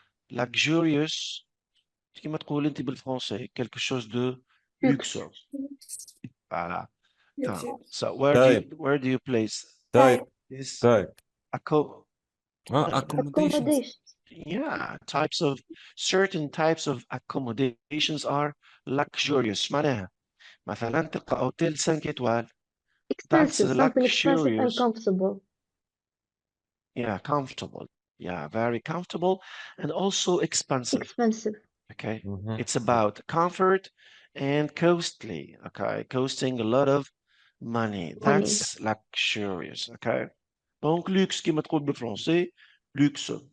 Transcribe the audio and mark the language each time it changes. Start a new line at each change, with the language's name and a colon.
Arabic: Luxurious. كما تقول أنت بالفرنسي
French: quelque chose de luxueux.
English: Voilà. So where do you place Type. this? Type. Accommodation. Yeah, certain types of accommodations are luxurious.
Arabic: معناها مثلا تلقى اوتيل
French: 5 étoiles.
English: That's Expensive. Something expensive and luxurious. comfortable. Yeah, comfortable. Yeah, very comfortable and also expensive. Expensive. Okay. It's about comfort and costly. Okay. Costing a lot of money. That's luxurious. Okay.
French: Donc, luxe,
Arabic: كما تقول بالفرنسي,
English: luxe.